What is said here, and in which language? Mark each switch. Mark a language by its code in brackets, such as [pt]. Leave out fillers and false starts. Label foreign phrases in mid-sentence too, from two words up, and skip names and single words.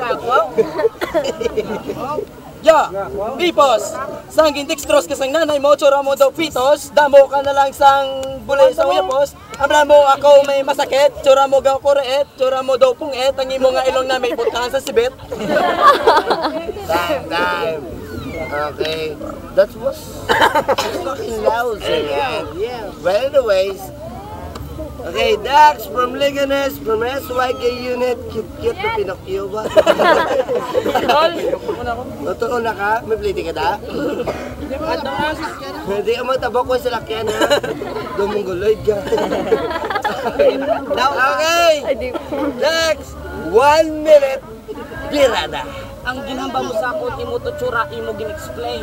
[hil] Ya, Pipos, sangging dextros ka sang nanay mo, tsura mo daw pitos, damo ka na lang sang bulay sa uyapos, amla mo ako may masakit, tsura mo gaw kureet, tsura mo daw punget, ang imo nga ilong na may putkangan sa sibit. [en] Time. Okay. That was fucking lousy, man. Yeah. But anyways, okay, Dax from Liganes, from SYK unit, [hil] cute na Pinocchio ba? Totoo na ka? May pliti ka da? Hindi ka magtabok ko sa lakyan ha? Dumungguloy ka. Okay, Dax, [en] 1 minute. [hil] birada. Ang ginhamba mo sa akong imo to tsura, imo gin-explain.